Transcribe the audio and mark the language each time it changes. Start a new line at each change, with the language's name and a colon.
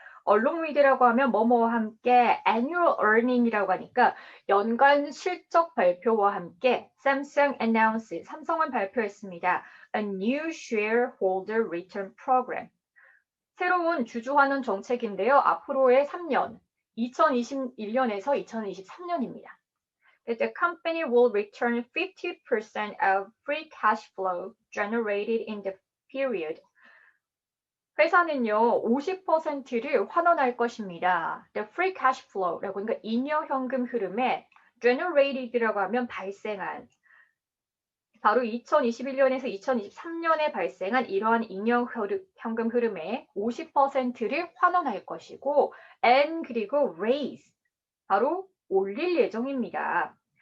English: along with
Korean: 라고 하면 뭐뭐와 함께
English: annual earning
Korean: 이라고 하니까 연간 실적 발표와 함께
English: Samsung announced,
Korean: 삼성은 발표했습니다.
English: A new shareholder return program.
Korean: 새로운 주주 환원 정책인데요. 앞으로의 3년, 2021년에서 2023년입니다.
English: The company will return 50% of free cash flow generated in the period.
Korean: 회사는요, 50%를 환원할 것입니다.
English: The free cash flow
Korean: 라고 하니까 잉여 현금 흐름에 generated라고 하면 발생한 바로 2021년에서 2023년에 발생한 이러한 잉여 현금 흐름의 50%를 환원할 것이고 and 그리고 raise 바로 올릴 예정입니다.